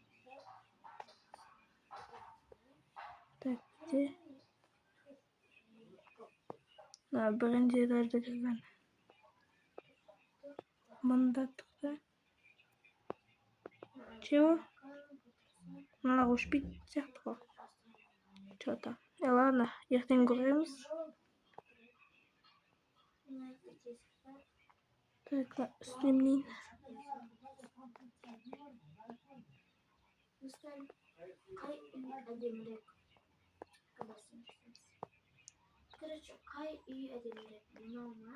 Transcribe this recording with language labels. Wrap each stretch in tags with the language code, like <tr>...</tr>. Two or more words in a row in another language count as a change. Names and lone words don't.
<kk>Такте. Бірінші этажда жүрген. Мында тұрды. Чего? Мына өшпейді сияқты ғой.</kk> <ru>Что-то. Ладно,</ru> <kk>ертең көреміз. Так, үстемнейін. Короче, қай үй әдемірек, мынау ма?</kk>